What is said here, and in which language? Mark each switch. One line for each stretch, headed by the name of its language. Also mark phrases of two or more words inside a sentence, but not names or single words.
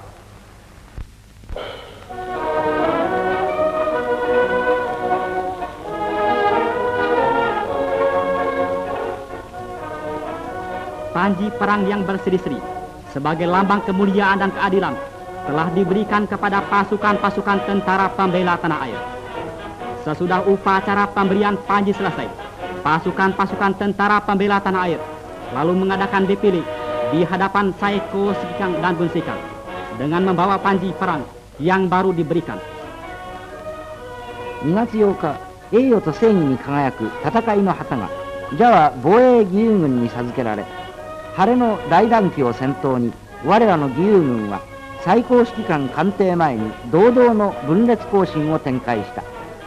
Indonesian: Panji perang yang berseri-seri sebagai lambang kemuliaan dan keadilan telah diberikan kepada pasukan-pasukan tentara pembela tanah air. Sesudah upacara pemberian panji selesai, pasukan-pasukan tentara pembela tanah air lalu mengadakan depile di hadapan Saeko Sekikang dan Bun Sekikang dengan membawa panji perang yang baru diberikan.
Japanese: 2 月8日、栄誉と正義に輝く戦いの旗がジャワ防衛義勇軍に授けられ、晴れの大団旗を先頭に我らの義勇軍は最高指揮官官邸前に堂々の分裂行進を展開した。